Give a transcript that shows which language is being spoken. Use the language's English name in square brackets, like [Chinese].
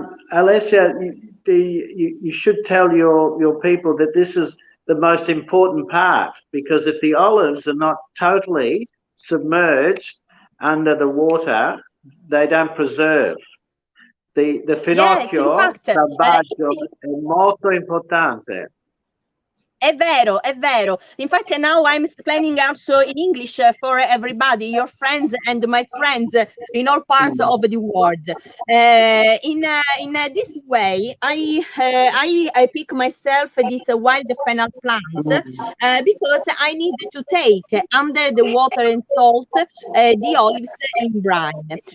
[English] Alessia, you should tell your people that this is the most important part, because if the olives are not totally submerged under the water, they don't preserve. [Italian] The finocchio selvaggio è molto importante. È vero, è vero. [English] Infatti now I'm explaining also in English for everybody, your friends and my friends in all parts of the world. In this way, I pick myself this wild fennel plant because I need to take under the water and salt the olives in brine.